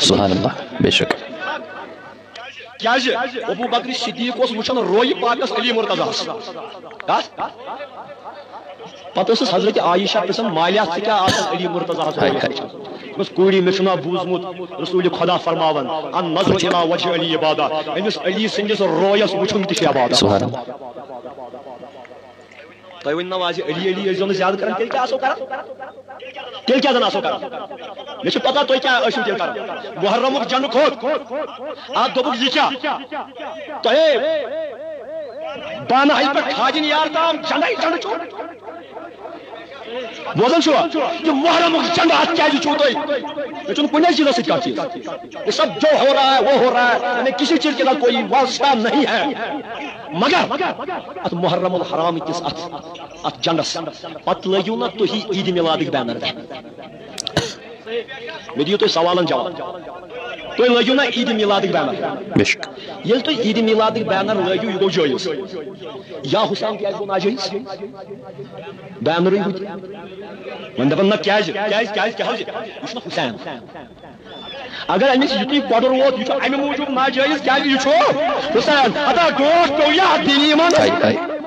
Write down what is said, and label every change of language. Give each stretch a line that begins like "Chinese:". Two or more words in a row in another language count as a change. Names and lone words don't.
Arabic: سبحان اللہ
Urdu: بے شک
Kashmiri: کیازِ ابو بکر صدیق اوس وٕچھان رویہِ پاکس علی مرتضیٰ پتہٕ ٲسٕس حضرت عائشہ پرژھان مالیہ ژٕ کیٛاہ آسان علی مرتضیٰ کوٗری مےٚ چھُنا بوٗزمُت رسول خدا فرماوان
Arabic: ان نظر الی وجہ علی عبادہ
Kashmiri: أمِس علی سٕنٛدِس رویس وٕچھُن تہِ چھُ عبادت تُہۍ ؤنِو نا آز علی علی ٲسۍزیو نہٕ زیادٕ کران تیٚلہِ کیٛاہ آسو کران تیٚلہِ کیٛاہ زن آسو کران مےٚ چھِ پتہ تُہۍ کیٛاہ ٲسِو تیٚلہِ کران محرمُک جنڈٕ کھوٚت اتھ دوٚپُکھ یہِ کیٛاہ تۄہے بانہٕ ہلہِ پٮ۪ٹھ کھاجِن یار تام جنڈے جنڈٕ چھُ بوزان چھُوا یہِ محرمُک جنڈٕ اتھ کیٛازِ چھُو تُہۍ مےٚ چھُنہٕ کُنے چیٖزس سۭتۍ کانٛہہ چیٖز
Urdu: یہ سب جو ہو رہا ہے وہ ہو رہا ہے ہمیں کسی چیز کے ساتھ کوئی واسطہ نہیں ہے
Kashmiri: مگر ات محرم الحرام کس ات جنڈس پتہٕ لٲگِو نا تُہی عید میلادٕکۍ بینر مےٚ دِیِو تُہۍ سوالن جواب تُہۍ لٲگِو نا عید میلادٕکۍ بینر ییٚلہِ تُہۍ عید میلادٕکۍ بینر لٲگِو یہِ گوٚو جٲیز یا حسین کیٛازِ گوٚو ناجٲیز بینرٕے ہُہ تہِ وۄنۍ دپان نہ کیٛازِ کیٛازِ کیٛازِ کیٛاہ حظ یہِ چھُنہ حسین اگر أمِس یُتُے کۄڈُر ووت یہِ چھُ امہِ موٗجوٗب ناجٲیز کیٛازِ یہِ چھُ حسین ہتا ڈوٹھ پیوٚو یہِ اتھ دینی ایٖمانس